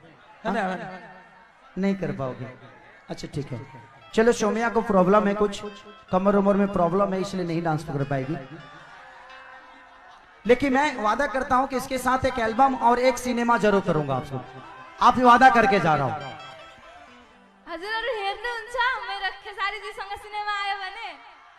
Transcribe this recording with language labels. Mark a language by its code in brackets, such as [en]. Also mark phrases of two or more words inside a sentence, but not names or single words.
[hi] नहीं कर पाओगे? अच्छा ठीक है चलो। सोम्या को प्रॉब्लम है, कुछ कमर उमर में प्रॉब्लम है, इसलिए नहीं डांस कर पाएगी। लेकिन मैं वादा करता हूं कि इसके साथ एक एल्बम और एक सिनेमा जरूर करूंगा आपको। आप वादा करके जा रहा हूं। [ne] हजुर हेर्नुहुन्छ मेरो खेसारी जी सँग सिनेमा आयो भने